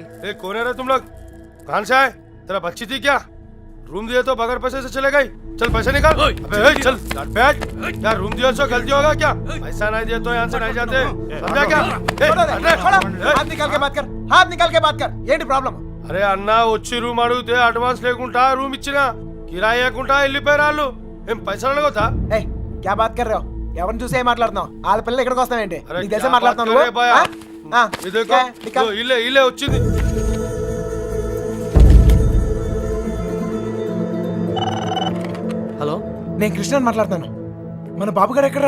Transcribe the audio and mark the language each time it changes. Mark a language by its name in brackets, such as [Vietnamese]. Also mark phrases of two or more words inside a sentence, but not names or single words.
[Hindi] कौन है रे तुम लोग? कहाँ से आए? तेरा बच्ची थी क्या? रूम दिए तो बगैर पैसे से चले गई. चल पैसे निकाल. अबे चल बैठ. क्या रूम दिया तो गलती होगा क्या? पैसा नहीं दिया तो यहाँ से नहीं जाते. समझा क्या? हाथ निकाल के बात कर, हाथ निकाल के बात कर. [Telugu] ఏంటి ప్రాబ్లం? అరే అన్న వచ్చి రూమ్ అడిగితే అడ్వాన్స్ లేకుండా రూమ్ ఇచ్చినా కిరాయి లేకుండా వెళ్ళిపోయారు వాళ్ళు. ఏం పైసలు అడగొద్దా? [Hindi] ऐ क्या बात कर रहे हो? [Telugu] ఎవరిని చూసి ఏం మాట్లాడుతున్నావు? వాళ్ళ పిల్లలు ఇక్కడికి వస్తావేంటి? నీకు తెలిసే మాట్లాడుతున్నావు నువ్వు? ఇల్లే ఇల్లే వచ్చింది. హలో, నేను కృష్ణని మాట్లాడుతాను. మన బాబు గారు ఎక్కడరా?